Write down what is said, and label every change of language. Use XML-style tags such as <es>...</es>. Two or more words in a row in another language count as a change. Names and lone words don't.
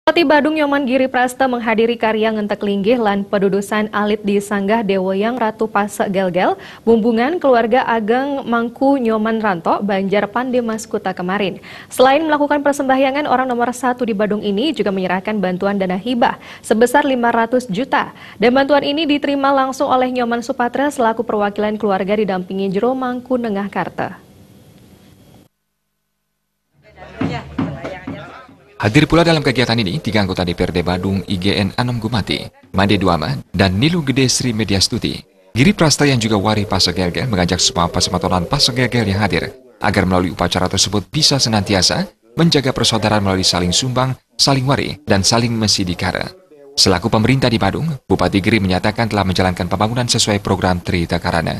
<id>Bupati Badung Nyoman Giri Prasta menghadiri karya</id> <ban>ngentek linggih lan pedudusan alit</ban> <id>di Sanggah Dewoyang Ratu Pase Gelgel, bumbungan keluarga Ageng Mangku Nyoman Ranto, Banjar Pandemas Kuta kemarin. Selain melakukan persembahyangan, orang nomor 1 di Badung ini juga menyerahkan bantuan dana hibah sebesar 500 juta. Dan bantuan ini diterima langsung oleh Nyoman Supatra selaku perwakilan keluarga didampingi Jero Mangku Nengah Karta. Hadir pula dalam kegiatan ini 3 anggota DPRD Badung IGN Anom Gumati, Made Duama, dan Nilu Gede Sri Mediastuti. Giri Prasta yang juga wari Pase Gelgel mengajak semua pasematonan Pase Gelgel yang hadir agar melalui upacara tersebut bisa senantiasa menjaga persaudaraan melalui saling sumbang, saling wari, dan saling mesidikara. Selaku pemerintah di Badung, Bupati Giri menyatakan telah menjalankan pembangunan sesuai program Trita Karana.</id>